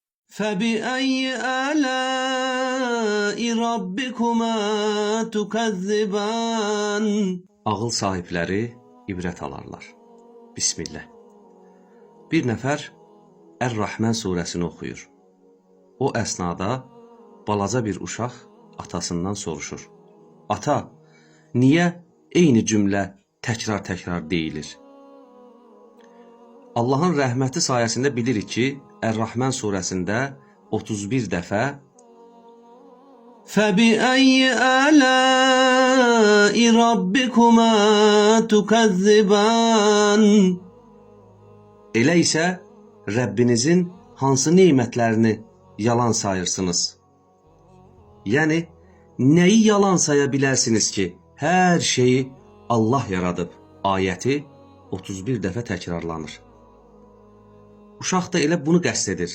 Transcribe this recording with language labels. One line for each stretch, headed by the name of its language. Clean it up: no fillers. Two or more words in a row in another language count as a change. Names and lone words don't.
Arabic: فَبِأَيِّ آلَاءِ رَبِّكُمَا تُكَذِّبَانِ
Azerbaijani: Ağıl sahibləri ibrət alarlar. Bismillah. Bir nəfər Ər-Rəhmən surəsini oxuyur. O əsnada balaca bir uşaq atasından soruşur. Ata, niyə eyni cümlə təkrar deyilir? Allahın rəhməti sayəsində bilirik ki, Ər-Rəhmən surəsində 31 dəfə
Arabic: فَبِأَيِّ آلَاءِ رَبِّكُمَا تُكَذِّبَانِ
Azerbaijani: Elə isə Rəbbinizin hansı nemətlərini yalan sayırsınız? Yəni, nəyi yalan saya bilərsiniz ki, hər şeyi Allah yaradıb? Ayəti 31 dəfə təkrarlanır. Uşaq da elə bunu qəsd edir.